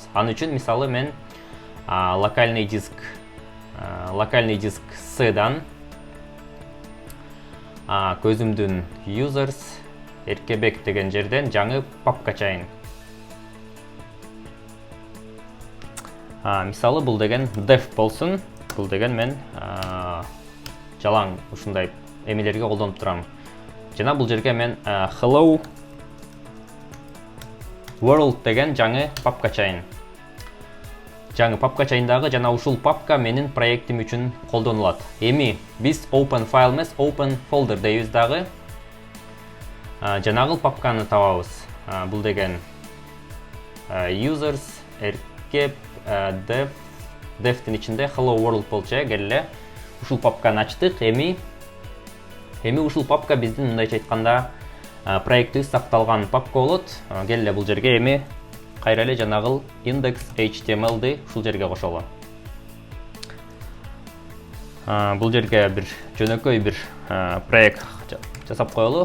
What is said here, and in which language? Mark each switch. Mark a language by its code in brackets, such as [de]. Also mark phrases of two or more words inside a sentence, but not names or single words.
[ky] Ан үчүн мисалы мен локальный диск C-дан көзүмдүн users Эркебек деген жерден жаңы папка ачайын. Мисалы бул деген dev болсун. Бул деген мен жалаң ушундай эмелерге колдонуп турам. Жана бул жерге мен [en] hello world [ky] деген жаңы папка чайын. Жаңы папка чайындагы жана ушул папка менин проектим үчүн колдонулат. Эми биз [en] open file [ky] эмес, [en] open folder [ky] дейбиз дагы. Жанагыл папканы табабыз. Бул деген users, erkep, dev'тин ичинде [en] hello world [ky] болчу. Келе ушул папканы ачтык. Эми ушул папка биздин мындайча айтканда проектибиз сакталган папка болот. Келе бул жерге эми кайра эле жанагыл index.html'ди ушул жерге кошолу. Бул жерге бир жөнөкөй бир проект жасап коелу.